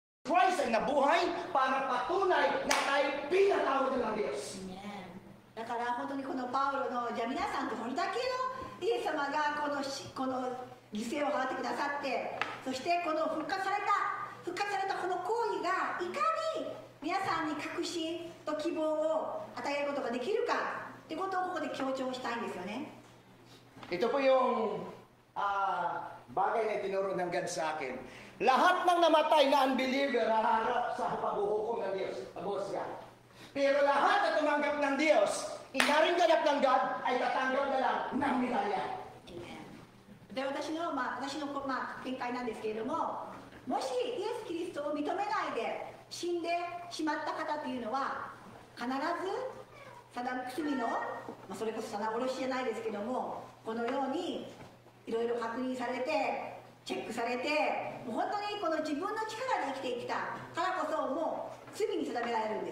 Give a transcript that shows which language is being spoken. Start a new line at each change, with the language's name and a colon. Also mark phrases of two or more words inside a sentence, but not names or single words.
Filipino: Christ ay nabuhay para patunay na tayo pinatawad ng Diyos.
Japanese: だから本当にこのパウロのじゃあ皆さんとどれだけのイエス様がこの犠牲を払ってくださって、そしてこの復活されたこの行為がいかに皆さんに確信と希望を与えることができるかってことをここで強調したいんですよね。
Filipino: Ito po yung bagay na tinuro ng God sa akin. Lahat ng namatay na unbeliever haharap sa paghuhukom ng Diyos, pag-usga. Pero lahat na tumanggap ng Diyos, inaring ganap ng God, ay tatanggap na lang ng medalya.
Japanese: で私の見解なんですけれども、もしイエス・キリストを認めないで死んでしまった方というのは必ず罪の、それこそ棚卸しじゃないですけども、このようにいろいろ確認されてチェックされて、もう本当にこの自分の力で生きてきたからこそもう罪に定められるんです。